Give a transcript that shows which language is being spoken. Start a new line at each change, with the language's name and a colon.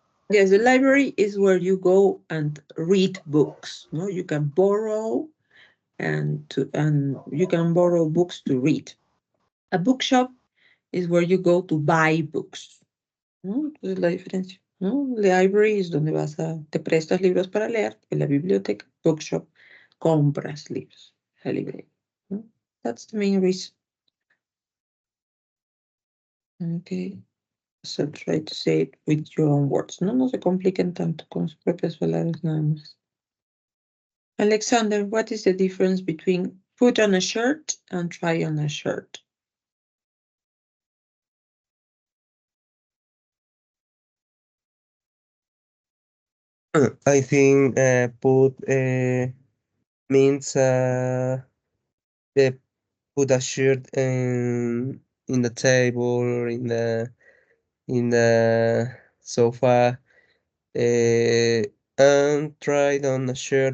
English: Yes, the library is where you go and read books. No, you can borrow and you can borrow books to read. A bookshop is where you go to buy books.
Spanish: ¿No? Entonces la diferencia. ¿No? Library es donde te prestas libros para leer. En la biblioteca, bookshop, compras libros. La librería. ¿No?
English: That's the main reason. Okay. So try to say it with your own words.
Spanish: No se compliquen tanto con sus propias palabras nada más.
English: Alexander, what is the difference between put on a shirt and try on a shirt? I think put means they put a shirt in the table or in the sofa, and tried on a shirt.